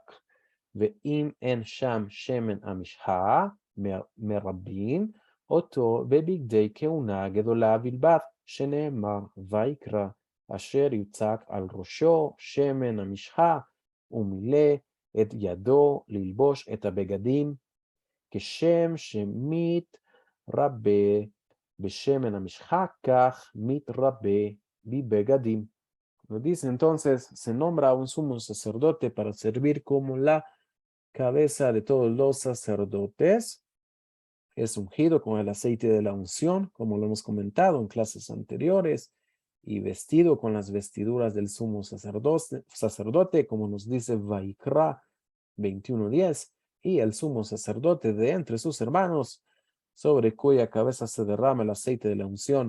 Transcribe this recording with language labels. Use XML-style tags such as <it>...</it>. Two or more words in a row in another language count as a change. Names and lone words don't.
<he>ואם אין שם שמן המשחה מרבים אותו בבגדי כהונה גדולה בלבד שנאמר ויקרא אשר יוצק על ראשו שמן המשחה ומילא את ידו ללבוש את הבגדים, כשם מתרבה בשמן המשחה, כך מתרבה בבגדים.</he> <es>Nos dice entonces, se nombra un sumo sacerdote para servir como la cabeza de todos los sacerdotes. Es ungido con el aceite de la unción, como lo hemos comentado en clases anteriores, y vestido con las vestiduras del sumo sacerdote, como nos dice Vaikra 21:10, y el sumo sacerdote de entre sus hermanos, sobre cuya cabeza se derrama el aceite de la unción.</es>